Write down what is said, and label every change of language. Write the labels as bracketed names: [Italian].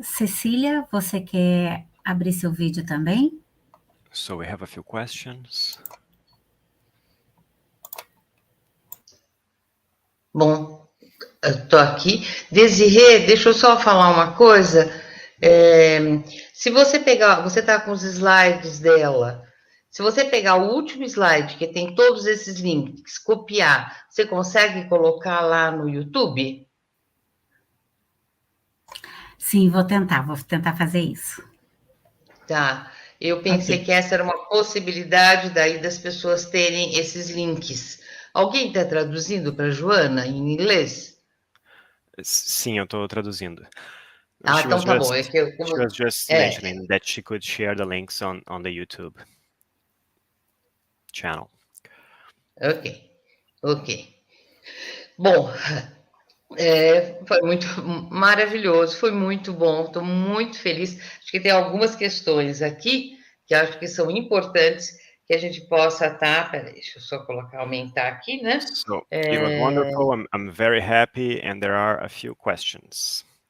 [Portuguese] Cecília, você quer abrir seu vídeo também? [English] So we have a few questions. [Portuguese] Bom, eu estou aqui. Desirê, deixa eu só falar uma coisa. Se você pegar, você está com os slides dela. Se você pegar o último slide, que tem todos esses links, copiar, você consegue colocar lá no YouTube? Sim, vou tentar fazer isso. Tá, eu pensei que essa era uma possibilidade daí das pessoas terem esses links. Alguém está traduzindo para a Joana em inglês? Sim, eu estou traduzindo. Então tá bom. [English] She was just mentioning that she could share the links on the YouTube channel. Ok. [Portuguese] Bom, foi muito maravilhoso, foi muito bom, estou muito feliz. Acho que tem algumas questões aqui que acho que são importantes que a gente possa estar. Peraí, deixa eu só aumentar aqui, né? [English] So, it was wonderful. I'm very happy, and there are a few questions.